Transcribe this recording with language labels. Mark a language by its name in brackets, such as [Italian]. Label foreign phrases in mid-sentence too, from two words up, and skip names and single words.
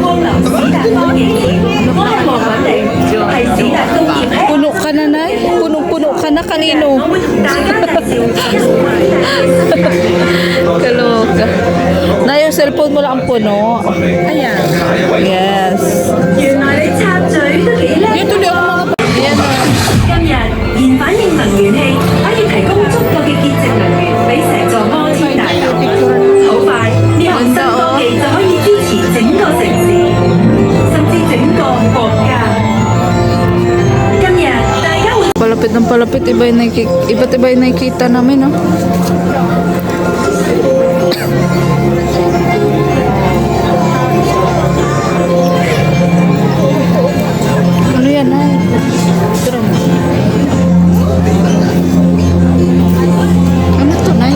[Filipino] Puno ka na, Nay? Punong-puno ka na, kanino? Kaloka. Na yung cellphone mo lang ang puno. Ayan. Yes. [Cantonese] 原來你插嘴都幾叻喎！ [Filipino] Ayan na. [Cantonese] 今日燃反應能源器可以提供足夠嘅潔淨能源俾成座摩天大樓。好快，呢項新科技就可以支持整個城市，甚至整個國家。今日大家會 [Filipino] Palapit ng palapit, iba't iba yung nakikita namin, no? Ano yan, Nay? Ano to, Nay?